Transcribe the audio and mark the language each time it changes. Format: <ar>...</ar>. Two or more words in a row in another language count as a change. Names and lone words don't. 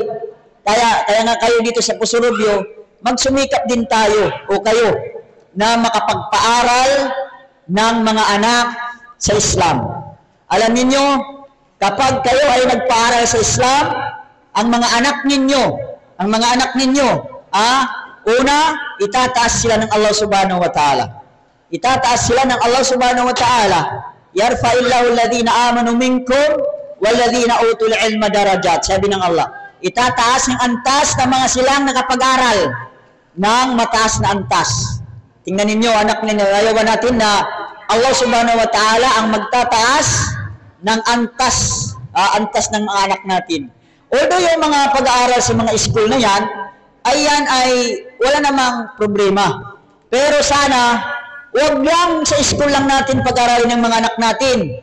<tl>Kaya nga kayo dito sa Pusurubyo, magsumikap din tayo o kayo na makapagpaaral ng mga anak sa Islam. Alam niyo, kapag kayo ay nagpaaral sa Islam, ang mga anak ninyo, una, itataas sila ng Allah</tl> <ar>سبحانه وتعالى.</ar> <tl>Itataas sila ng Allah</tl> <ar>سبحانه وتعالى. يرفع الله الذين آمنوا منكم والذين أوتوا العلم درجات.</ar> <tl>Sabi ng Allah, itataas ng antas ng mga silang nakapag-aral ng mataas na antas. Tingnan ninyo, anak ninyo, ayawan natin na Allah</tl> <ar>سبحانه وتعالى</ar> <tl>ang magtataas ng antas ng mga anak natin. Although yung mga pag-aaral sa mga school na yan ay wala namang problema. Pero sana, huwag lang sa school lang natin pag-aralin ng mga anak natin.</tl>